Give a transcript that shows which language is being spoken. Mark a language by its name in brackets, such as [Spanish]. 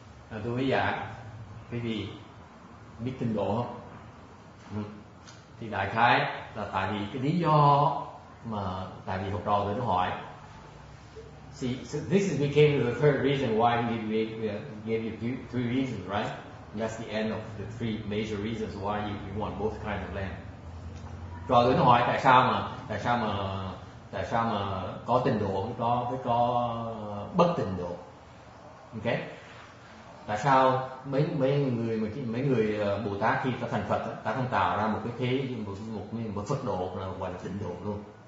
[Vietnamese] Tôi mới giảng cái gì biết tinh độ không? Thì đại khái là tại vì cái lý do mà tại vì học trò tôi nó hỏi. [English] See, so this became the third reason why we gave you three reasons, right? That's the end of the three major reasons why you want both kinds of land. [Vietnamese] Trò tôi nó hỏi tại sao mà có tịnh độ với có bất tịnh độ. Ok? Tại sao mấy người Bồ Tát khi ta thành Phật ta không tạo ra một cái thế một Phật độ là gọi là tịnh độ luôn.